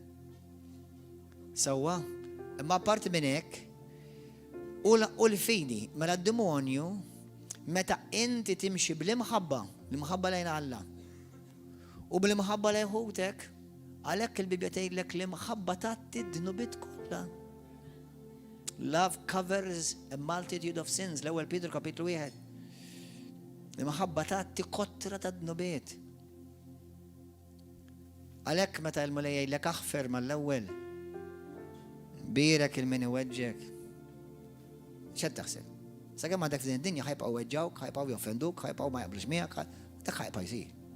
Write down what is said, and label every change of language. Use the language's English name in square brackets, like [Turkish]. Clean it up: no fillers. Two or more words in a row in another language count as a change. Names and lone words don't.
[Maltese] Sewwa, imma apparti minn hekk u l-fidi mela d-demonju meta inti timxi bl-imħabba, l-imħabba lejn Alla. U bl-imħabba lejn ħutek, għalhekk il-Bibja tgħidlek l-imħabba tagħti d-dnubiet kollha. [English] Love covers a multitude of sins, [Maltese] l-ewwel Pietru kapitlu 1. L-imħabba tagħti kottra ta' d-dnubiet. Għalhekk meta l-mulej jgħidlek aħfer mal-ewwel, birek il-min iweġġek. X'qed taħseb? Sakemm għandek f'din id-dinja ħajbqgħu weġġawk, ħajbqgħu joffenduk, ħajbqgħu ma jaqblux miegħek, dak ħajbqa' jsir.